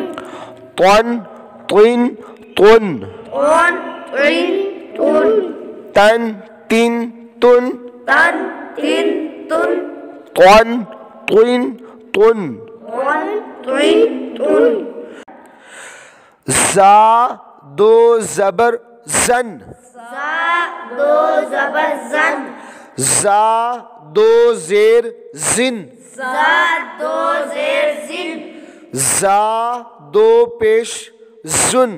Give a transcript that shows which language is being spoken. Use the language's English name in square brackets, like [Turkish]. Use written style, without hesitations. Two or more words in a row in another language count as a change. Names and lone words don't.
[Urdu] تن تین تن، تن تین تن، تن تین تن، تن تین تن، تن تین تن، تن تین تن، زا دو زبر زن، زا دو زبر زن، زا دو زیر زن، زا دو زیر زن، زا دو پیش زن،